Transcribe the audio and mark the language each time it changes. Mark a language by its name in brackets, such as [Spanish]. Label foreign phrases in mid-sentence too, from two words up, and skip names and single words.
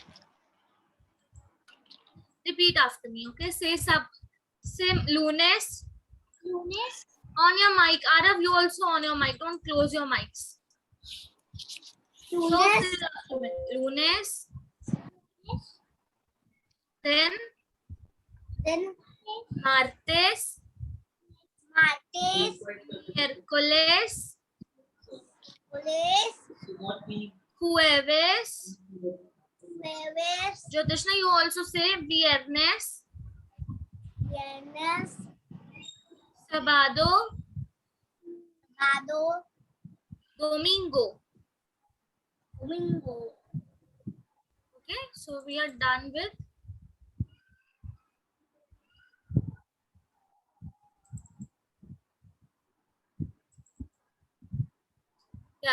[English] Repeat after me, okay? Say lunes. Lunes. On your mic. Arav, you also on your mic. Don't close your mics. So, Lunes. say after me. Lunes. Yes. Then martes, martes, miércoles, jueves, jueves. jueves, Jyotishna, you also say viernes, viernes, sábado, sábado, domingo. domingo. Okay, so we are done with yeah.